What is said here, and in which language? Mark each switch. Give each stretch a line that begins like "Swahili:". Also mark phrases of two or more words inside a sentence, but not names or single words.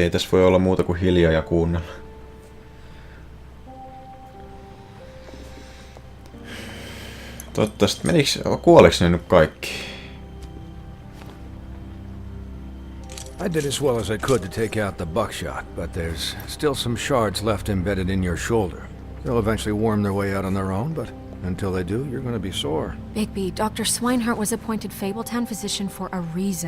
Finnish: Ei tässä voi olla muuta kuin hiljaa ja kuunnella. Toivottavasti kuoliks ne nyt kaikki?
English: I did as well as I could to take out the buckshot, but there's still some shards left embedded in your shoulder. They'll eventually worm their way out on their own, but until they do, you're gonna be sore. Bigby, Dr. Swinehart was appointed Fabletown physician for a reason.